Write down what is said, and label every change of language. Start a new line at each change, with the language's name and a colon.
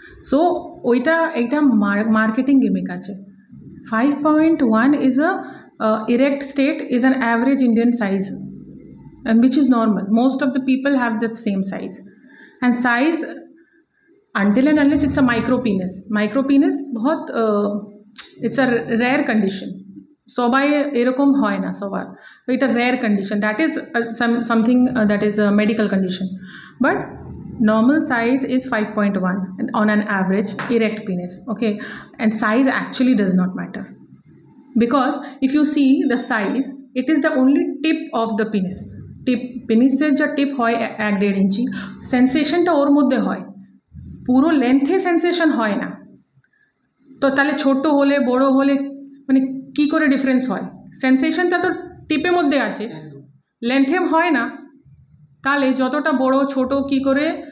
Bangla: So ওইটা একটা marketing gimmick আছে।
English: 5.1 is a erect state is an average Indian size, and which is normal. Most of the people have that same size, and size until and unless it's a micro penis बहुत it's a rare condition,
Bangla: সবাই এরকম হয় না সবার, তো এটা
English: rare condition, that is something that is a medical condition, but normal size is 5.1 on an average erect penis, okay? And size actually does not matter, because if you see the size, it is the only tip of the penis.
Bangla: পেনিসের যা টিপ হয় 1-1.5 ইঞ্চি, সেন্সেশনটা ওর মধ্যে হয়, পুরো লেন্থে sensation হয় না। তো তাহলে ছোট হলে বড় হলে মানে কি করে ডিফারেন্স হয়? সেন্সেশনটা তো টিপের মধ্যে আছে, লেন্থে হয় না, তাহলে যতটা বড় ছোট কি করে?